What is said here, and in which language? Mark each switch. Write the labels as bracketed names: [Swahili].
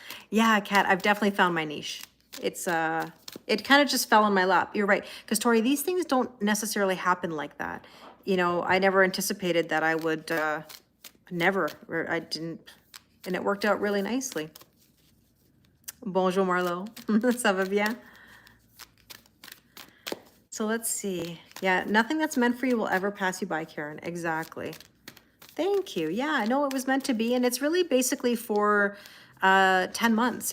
[English] Yeah, Kat, I've definitely found my niche. It's it kind of just fell in my lap. You're right, because Tori, these things don't necessarily happen like that. You know, I never anticipated that I would or I didn't, and it worked out really nicely. [French] Bonjour Marlo, ça va bien? [English] So let's see. Yeah, nothing that's meant for you will ever pass you by, Karen. Exactly. Thank you. Yeah, I know it was meant to be, and it's really basically for 10 months.